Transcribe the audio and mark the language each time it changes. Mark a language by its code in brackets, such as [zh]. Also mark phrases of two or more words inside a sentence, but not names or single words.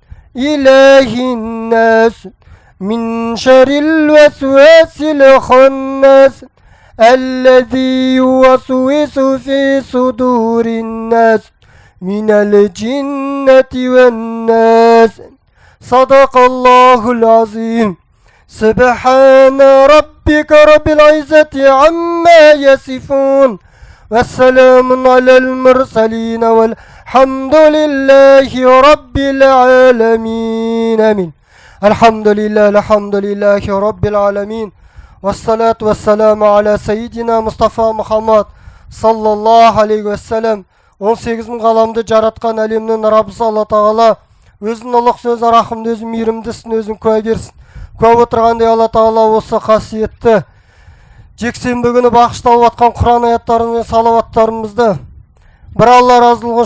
[ar] إله الناس من شر الوسواس الخناس الذي يوسوس في صدور الناس من الجنة والناس صدق الله العظيم سبحان ربك رب العزة عما يصفون والسلام على المرسلين والحمد لله رب العالمين آمين الحمد لله رب العالمين والصلاة والسلام على سيدنا مصطفى محمد صلى الله عليه وسلم [kk] 18 мың ғаламды жаратқан әлемнің Раббысы Алла Тағала өзінің ұлық сөзі рахымды өзі мейірімдісін өзін куәгерсін. Куә отырғандай Алла Тағала осы қасиетті жексенбі күні бағышталып жатқан Құран аяттарын мен салауаттарымызды бір Алла разылығы